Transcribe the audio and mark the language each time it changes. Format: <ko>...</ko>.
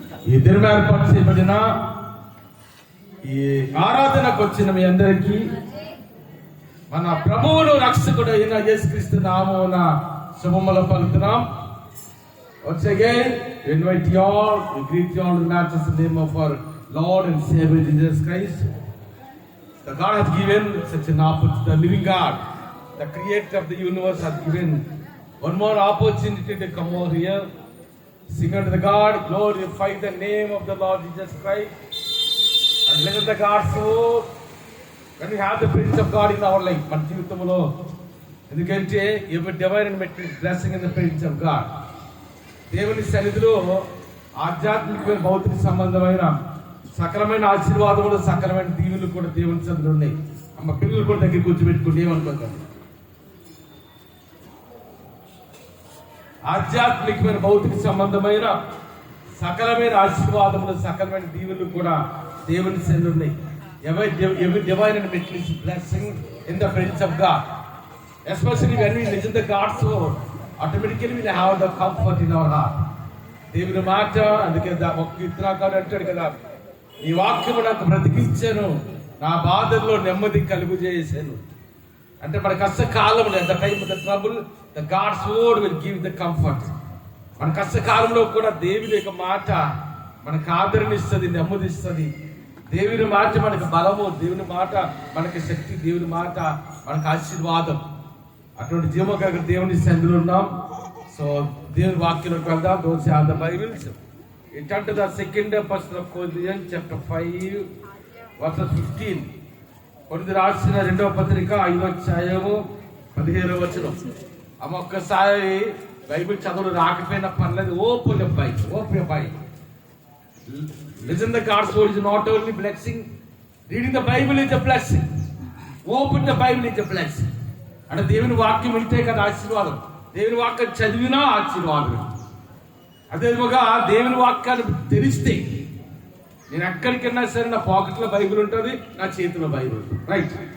<te>ఈ దినం ఏర్పాటు చేయబడిన ఈ ఆరాధనకు వచ్చిన మీ అందరికీ మన ప్రభువును రక్షకుడు అయిన యేసుక్రీస్తు నామమున శుభములు పలుకుతున్నాం.</te> <en>Once again, we invite you all, we greet you all in the matchless name of our Lord and Savior Jesus Christ. The God has given such an opportunity, the living God, the creator of the universe has given one more opportunity to come over here, sing unto the God, glorify the name of the Lord Jesus Christ, and listen to God's word. When we have the presence of God in our life,</en> <te>మన జీవితంలో ఎందుకంటే</te> <en>every divine and material blessing in the presence of God.</en> <te>దేవుని సన్నిధిలో ఆధ్యాత్మికమైన భౌతిక సంబంధమైన సకలమైన ఆశీర్వాదములు సకలమైన దీవులు కూడా దేవుని సన్నిధిలో ఉన్నాయి. అమ్మ పిల్లలు కూడా దగ్గర కూర్చోబెట్టుకుంటే ఏమనుకుంటారు? ఆధ్యాత్మికమైన భౌతిక సంబంధమైన సకలమైన ఆశీర్వాదములు సకలమైన దీవులు కూడా దేవుని సన్నిధిలో ఉన్నాయి.</te> <en>Every divine and material blessing in the presence of God, especially when we listen to God's word, automatically we have the comfort in our heart.</en> <te>దేవుని మాట అందుకే ఒక కీర్తనకారుడు అంటాడు కదా, ఈ వాక్యము నాకు బ్రతికించాను, నా బాధల్లో నెమ్మది కలుగు చేశాను. అంటే మన కష్టకాలంలో</te> <en>The time the trouble the God's word will give the comfort.</en> <te>మన కష్టకాలంలో కూడా దేవుని యొక్క మాట మనకు ఆదరణిస్తుంది, నెమ్మదిస్తుంది. దేవుని మాట మనకు బలము, దేవుని మాట మనకి శక్తి, దేవుని మాట మనకు ఆశీర్వాదం. అటువంటి జీవక దేవుని సన్నిధిలో ఉన్నాం. సో దేవుని వాక్యంలోకి వెళ్దాం.</te> <en>Those have the Bibles. We turn to the second epistle of Corinthians, chapter 5, verse 15.</en> <te>కొరింథీ రాసిన రెండవ పత్రిక 5వ అధ్యాయము 17వ వచనం. అమ్మ ఒక్కసారి బైబిల్ చదువులు రాకపోయినా పర్లేదు,</te> <en>Open your Bible. Listen, the God's word is not only blessing. Reading the Bible is a blessing. Open the Bible is a blessing.</en> <te>అంటే దేవుని వాక్యం వింటే కదా ఆశీర్వాదం, దేవుని వాక్యం చదివినా ఆశీర్వాదం. అదేవిధంగా దేవుని వాక్యాన్ని తెలిస్తే నేను ఎక్కడికైనా సరే నా పాకెట్లో బైబిల్ ఉంటుంది, నా చేతిలో బైబిల్ ఉంటుంది. రైట్.</te>